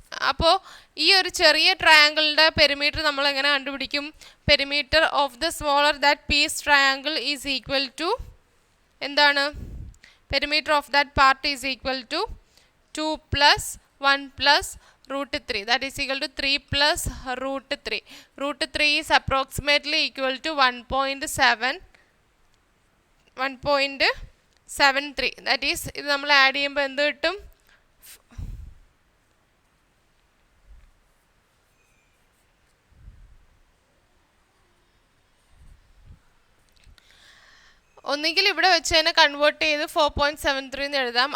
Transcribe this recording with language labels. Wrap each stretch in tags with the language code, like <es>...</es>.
<ml>അപ്പോൾ ഈ ഒരു ചെറിയ ട്രയാങ്കിളിൻ്റെ പെരിമീറ്റർ നമ്മൾ എങ്ങനെ കണ്ടുപിടിക്കും?</ml> <en>perimeter of the smaller that piece triangle is equal to</en> <ml>എന്താണ്?</ml> <en>Perimeter of that part is equal to 2 + 1 + root 3. That is equal to 3 plus root 3. Root 3 is approximately equal to 1.73. That is,</en> <ml>ഇത് നമ്മൾ add ചെയ്യുമ്പോൾ എന്ത് കിട്ടും? ഒന്നുകിൽ ഇവിടെ വെച്ച് തന്നെ കൺവേർട്ട് ചെയ്ത് 4.73 എന്ന് എഴുതാം.</ml>